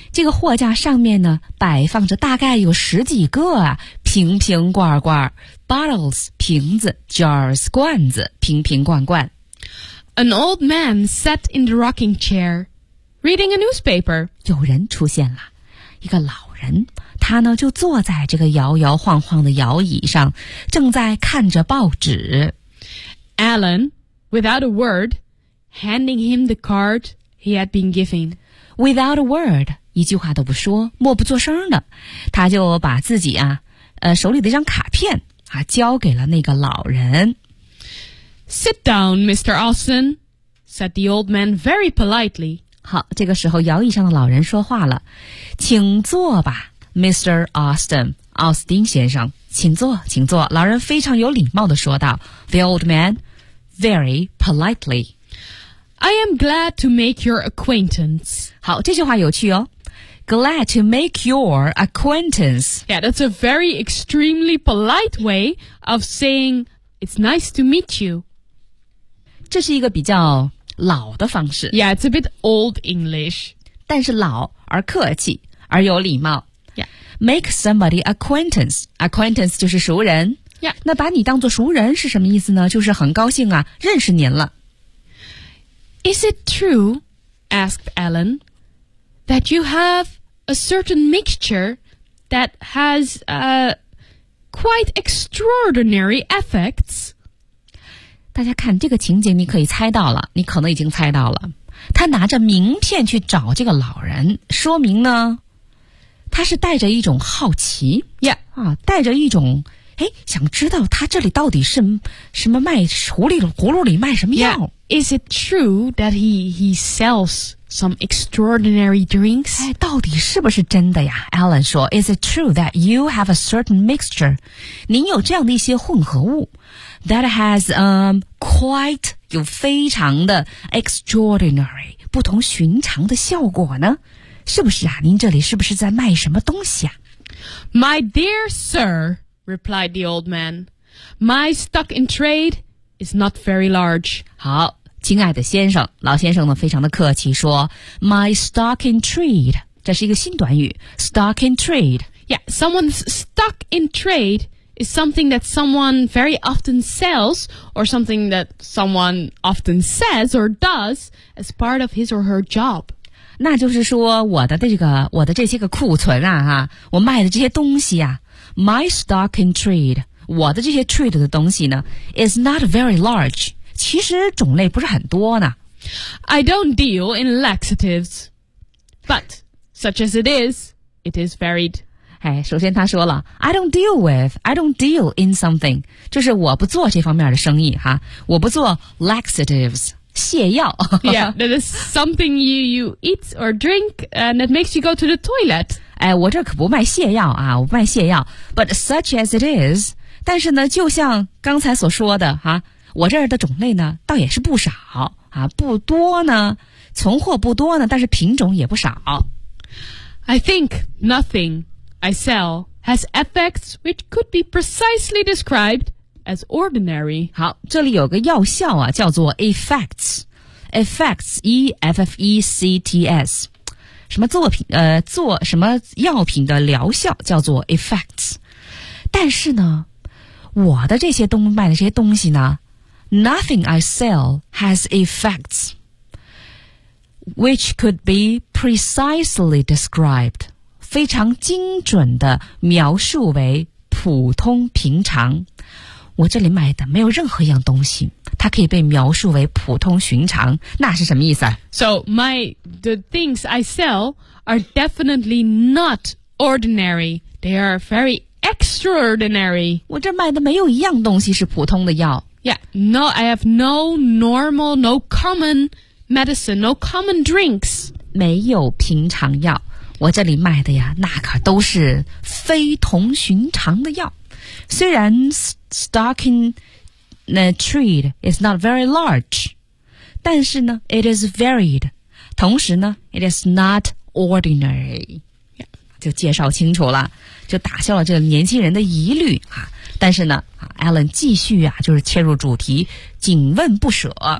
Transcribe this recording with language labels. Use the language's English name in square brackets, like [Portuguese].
[Chinese] 这个货架上面呢，摆放着大概有十几个啊，瓶瓶罐罐 ，bottles 瓶子 ，jars 罐子，瓶瓶罐罐。 [English] An old man sat in the rocking chair, reading a newspaper. [Chinese] 有人出现了，一个老人，他呢就坐在这个摇摇晃晃的摇椅上，正在看着报纸。 [English] Alan, without a word, handing him the card he had been given. Without a word, [Chinese] 一句话都不说，默不作声的，他就把自己啊，手里的一张卡片啊，交给了那个老人。 [English] Sit down, Mr. Austin, said the old man very politely. [Chinese] 好，这个时候摇椅上的老人说话了，请坐吧 ，Mr. Austin, 奥斯丁先生，请坐，请坐。老人非常有礼貌地说道 ， [English] The old man, very politely. I am glad to make your acquaintance. [Chinese] 好，这句话有趣哦。 [English] Glad to make your acquaintance. Yeah, that's a very extremely polite way of saying it's nice to meet you. [Chinese] 这是一个比较老的方式。 [English] Yeah, it's a bit old English. [Chinese] 但是老而客气，而有礼貌。 [English] Yeah. Make somebody acquaintance. Acquaintance [Chinese] 就是熟人。 [English] Yeah. [Chinese] 那把你当作熟人是什么意思呢？就是很高兴啊，认识您了。 [English] Is it true, asked Alan, that you have a certain mixture that has quite extraordinary effects? [Chinese] 大家看这个情景，你可以猜到了，你可能已经猜到了。他拿着名片去找这个老人，说明呢，他是带着一种好奇 [English] ，Yeah， [Chinese] 啊，带着一种。哎，想知道他这里到底是什么卖葫芦里卖什么药 [English] yeah, ？Is it true that he sells some extraordinary drinks？ [Chinese] 哎，到底是不是真的呀 [English] ？Alan [Chinese] 说 [English] ，Is it true that you have a certain mixture？ [Chinese] 您有这样的一些混合物 ， [English] that has quite [Chinese] 有非常的 extraordinary 不同寻常的效果呢？是不是啊？您这里是不是在卖什么东西啊 [English] ？My dear sir。 replied the old man. My stock in trade is not very large. [Chinese] 好，亲爱的先生，老先生呢，非常的客气说 ， [English] My stock in trade， [Chinese] 这是一个新短语 ， [English] stock in trade. Yeah, someone's stock in trade is something that someone very often sells, or something that someone often says or does as part of his or her job. [Chinese] 那就是说我的这些个库存啊哈，我卖的这些东西啊 ， [English] my stock in trade， [Chinese] 我的这些 trade 的东西呢 ， [English] is not very large， [Chinese] 其实种类不是很多呢。 [English] I don't deal in laxatives， but such as it is varied。 [Chinese] 哎，首先他说了 ， [English] I don't deal in something， [Chinese] 就是我不做这方面的生意哈，我不做 laxatives， 泻药 [English] Yeah, that is something you eat or drink and it makes you go to the toilet. [Chinese] 哎，我这可不卖泻药啊，我不卖泻药。 [English] But such as it is, [Chinese] 但是呢，就像刚才所说的啊，我这儿的种类呢，倒也是不少啊，不多呢，存货不多呢，但是品种也不少。 [English] I think nothing I sell has effects which could be precisely described as ordinary. [Chinese] 好，这里有个药效啊，叫做 effects. Effects, E-F-F-E-C-T-S. 什么作品，做什么药品的疗效叫做 effects. 但是呢，我的这些东卖的这些东西呢， [English] nothing I sell has effects. Which could be precisely described, [Chinese] 非常精准的描述为普通平常。我这里买的没有任何一样东西，它可以被描述为普通寻常，那是什么意思啊？ [English] So, the things I sell are definitely not ordinary. They are very extraordinary. [Chinese] 我这买的没有一样东西是普通的药。 [English] Yeah, no, I have no normal, no common... Medicine, no common drinks. [Chinese] 没有平常药，我这里卖的呀，那可都是非同寻常的药。虽然 [English] stocking the trade is not very large, [Chinese] 但是呢 ， [English] it is varied. [Chinese] 同时呢 [English] ，it is not ordinary. [Chinese] 就介绍清楚了，就打消了这个年轻人的疑虑啊。但是呢 ，Alan 继续啊，就是切入主题，紧问不舍。